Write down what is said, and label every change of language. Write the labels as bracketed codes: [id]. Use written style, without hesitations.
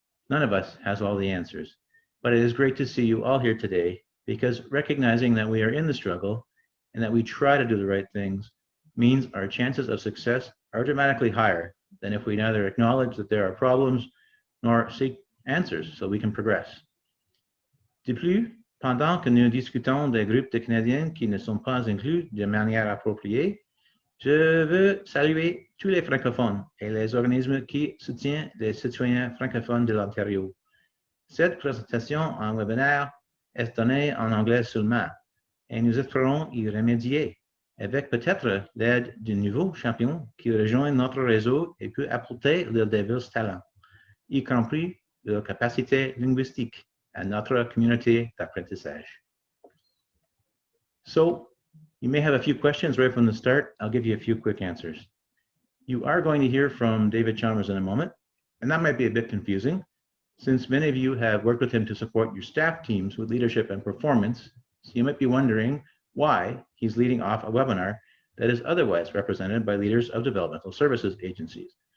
[en] None of us has all the answers, but it is great to see you all here today, because recognizing that we are in the struggle and that we try to do the right things means our chances of success are dramatically higher than if we neither acknowledge that there are problems nor seek answers so we can progress. [fr] De plus, pendant que nous discutons des groupes de Canadiens qui ne sont pas inclus de manière appropriée, je veux saluer tous les francophones et les organismes qui soutiennent les citoyens francophones de l'Ontario. Cette présentation en webinaire est donnée en anglais seulement, et nous espérons y remédier, avec peut-être l'aide d'un nouveau champion qui rejoint notre réseau et peut apporter leurs divers talents, y compris leur capacité linguistique à notre communauté d'apprentissage. [en] So, you may have a few questions right from the start. I'll give you a few quick answers. You are going to hear from David Chalmers in a moment, and that might be a bit confusing, since many of you have worked with him to support your staff teams with leadership and performance, so you might be wondering why he's leading off a webinar that is otherwise represented by leaders of developmental services agencies.